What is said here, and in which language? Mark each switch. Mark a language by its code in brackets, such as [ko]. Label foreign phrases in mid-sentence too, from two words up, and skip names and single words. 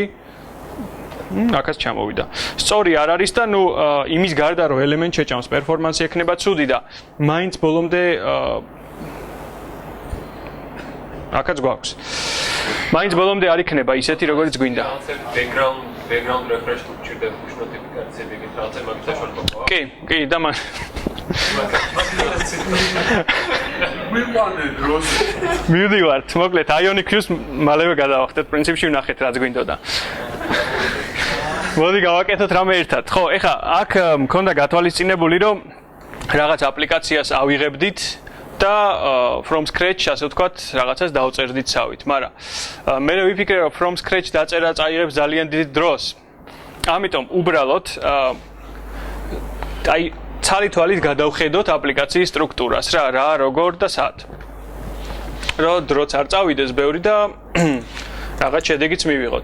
[ka] აქაც ჩამოვიდა. სწორი არ არის და ნუ იმის გარდა რომ Element შეჭამს performance ექნება ცუდი და მაინც ბოლომდე აქაც გვაქვს. მაინც ბოლომდე არ იქნება ისეთი, როგორც გვინდა. [en] background refresh [ka] თუ გჭირდება [en] push notification-ები [ka] ეგეთ რაღაცა მაგით საშუალება. კი, და მან მივდივართ, მოკლედ Ionic View-ს მალევე გადავახტეთ, პრინციპში ვნახეთ რაც გვინდოდა. მოდი გავაკეთოთ რამე ერთად. ხო, ეხლა აქ მქონდა გათვალისწინებული, რომ რაღაც აპლიკაციას ავიღებდით და [en] from scratch [ka] ასე ვთქვათ, რაღაცას დავწერდით სავით, მაგრამ მე ვიფიქრე რომ [en] from scratch [ka] დაწერა წაიღებს ძალიან დიდ დროს. ამიტომ უბრალოდ აი ცალითვალით გადავხედოთ აპლიკაციის სტრუქტურას რა, როგორ და სად. რომ დროც არ წავიდეს ბევრი და რაღაც შედეგიც მივიღოთ.